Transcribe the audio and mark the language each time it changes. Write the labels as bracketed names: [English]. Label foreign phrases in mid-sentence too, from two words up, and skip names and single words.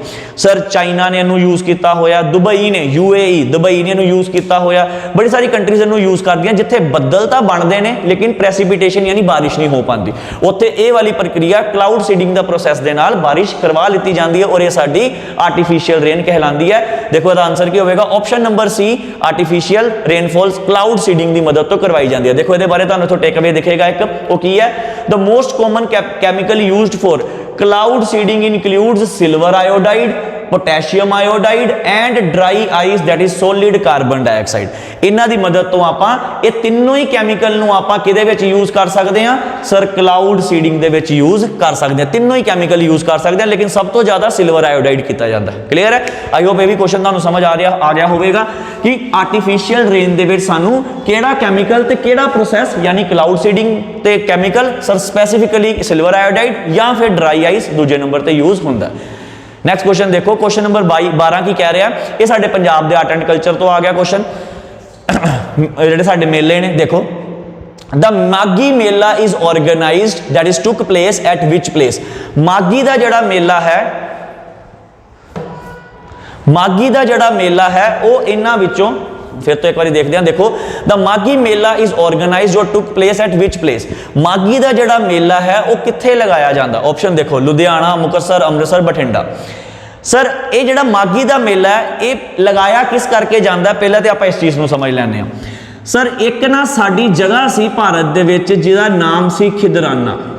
[Punjabi] ਸਰ ਚਾਈਨਾ ਨੇ ਇਹਨੂੰ ਯੂਜ਼ ਕੀਤਾ ਹੋਇਆ, ਦੁਬਈ ਨੇ, UAE ਦੁਬਈ ਨੇ ਇਹਨੂੰ ਯੂਜ਼ ਕੀਤਾ ਹੋਇਆ, ਬੜੀ ਸਾਰੀ ਕੰਟਰੀਜ਼ ਇਹਨੂੰ ਯੂਜ਼ ਕਰਦੀਆਂ ਜਿੱਥੇ ਬੱਦਲ ਤਾਂ ਬਣਦੇ ਨੇ ਲੇਕਿਨ ਪ੍ਰੈਸੀਪੀਟੇਸ਼ਨ ਯਾਨੀ ਬਾਰਿਸ਼ ਨਹੀਂ ਹੋ ਪਾਉਂਦੀ, ਉੱਥੇ ਇਹ ਵਾਲੀ ਪ੍ਰਕਿਰਿਆ [English] cloud seeding [Punjabi] ਦਾ ਪ੍ਰੋਸੈਸ ਦੇ ਨਾਲ ਬਾਰਿਸ਼ ਕਰਵਾ ਲਿੱਤੀ ਜਾਂਦੀ ਹੈ ਔਰ ਇਹ ਸਾਡੀ [English] artificial rain [Punjabi] ਕਹਿਲਾਉਂਦੀ ਹੈ। ਦੇਖੋ ਇਹਦਾ ਆਨਸਰ ਕੀ ਹੋਵੇਗਾ, [English] option number C, artificial rainfalls cloud seeding [Punjabi] ਦੀ ਮਦਦ ਤੋਂ ਕਰਵਾਈ ਜਾਂਦੀ ਹੈ। ਦੇਖੋ ਇਹਦੇ ਬਾਰੇ ਤੁਹਾਨੂੰ ਇੱਥੋਂ [English] take away [Punjabi] ਦਿਖੇਗਾ ਇੱਕ, ਉਹ ਕੀ ਹੈ, [English] the most common chemical used for cloud seeding includes silver iodide, potassium iodide and dry ice that is solid carbon dioxide। [Punjabi] ਇਹਨਾਂ ਦੀ ਮਦਦ ਤੋਂ ਆਪਾਂ ਇਹ ਤਿੰਨੋਂ ਹੀ ਕੈਮੀਕਲ ਨੂੰ ਆਪਾਂ ਕਿਹਦੇ ਵਿੱਚ ਯੂਜ਼ ਕਰ ਸਕਦੇ ਹਾਂ ਸਰ, [English] cloud seeding [Punjabi] ਦੇ ਵਿੱਚ ਯੂਜ਼ ਕਰ ਸਕਦੇ ਹਾਂ। ਤਿੰਨੋਂ ਹੀ ਕੈਮੀਕਲ ਯੂਜ਼ ਕਰ ਸਕਦੇ ਹਾਂ, ਲੇਕਿਨ ਸਭ ਤੋਂ ਜ਼ਿਆਦਾ [English] silver iodide [Punjabi] ਕੀਤਾ ਜਾਂਦਾ। ਕਲੀਅਰ ਹੈ? [English] I hope [Punjabi] ਇਹ ਵੀ ਕੁਐਸਚਨ ਤੁਹਾਨੂੰ ਸਮਝ ਆ ਗਿਆ ਹੋਵੇਗਾ ਕਿ [English] artificial rain [Punjabi] ਦੇ ਵਿੱਚ ਸਾਨੂੰ ਕਿਹੜਾ ਕੈਮੀਕਲ ਤੇ ਕਿਹੜਾ ਪ੍ਰੋਸੈਸ ਯਾਨੀ [English] cloud seeding [Punjabi] ਤੇ [English] chemical sir specifically silver iodide [Punjabi] ਜਾਂ ਫਿਰ [English] dry ice [Punjabi] ਦੂਜੇ ਨੰਬਰ ਤੇ ਯੂਜ਼ ਹੁੰਦਾ। [English] next question [Punjabi] ਦੇਖੋ, [English] question number 12 [Punjabi] ਕੀ ਕਹਿ ਰਿਹਾ, ਇਹ ਸਾਡੇ ਪੰਜਾਬ ਦੇ [English] art and culture [Punjabi] ਤੋਂ ਆ ਗਿਆ ਕੁਐਸਚਨ। ਜਿਹੜੇ ਸਾਡੇ ਮੇਲੇ ਨੇ, ਦੇਖੋ [English] The ਮਾਗੀ ਮੇਲਾ is organized that is took place at which place। [Punjabi] ਮਾਗੀ ਦਾ ਜਿਹੜਾ ਮੇਲਾ ਹੈ, ਮਾਗੀ ਦਾ ਜਿਹੜਾ ਮੇਲਾ ਹੈ ਉਹ ਇਹਨਾਂ ਵਿੱਚੋਂ ਫਿਰ ਤੋਂ ਇੱਕ ਵਾਰੀ ਦੇਖਦੇ ਹਾਂ। [English] ਦੇਖੋ the ਮਾਗੀ ਮੇਲਾ is organized or took place at which place। [Punjabi] ਮਾਗੀ ਦਾ ਜਿਹੜਾ ਮੇਲਾ ਹੈ ਉਹ ਕਿੱਥੇ ਲਗਾਇਆ ਜਾਂਦਾ? ਆਪਸ਼ਨ ਦੇਖੋ, ਲੁਧਿਆਣਾ, ਮੁਕਤਸਰ, ਅੰਮ੍ਰਿਤਸਰ, ਬਠਿੰਡਾ। ਸਰ ਇਹ ਜਿਹੜਾ ਮਾਗੀ ਦਾ ਮੇਲਾ ਹੈ ਇਹ ਲਗਾਇਆ ਕਿਸ ਕਰਕੇ ਜਾਂਦਾ, ਪਹਿਲਾਂ ਤੇ ਆਪਾਂ ਇਸ ਚੀਜ਼ ਨੂੰ ਸਮਝ ਲੈਂਦੇ ਹਾਂ। ਸਰ ਇੱਕ ਨਾ ਸਾਡੀ ਜਗ੍ਹਾ ਸੀ ਭਾਰਤ ਦੇ ਵਿੱਚ ਜਿਹਦਾ ਨਾਮ ਸੀ ਖਿਦਰਾਨਾ।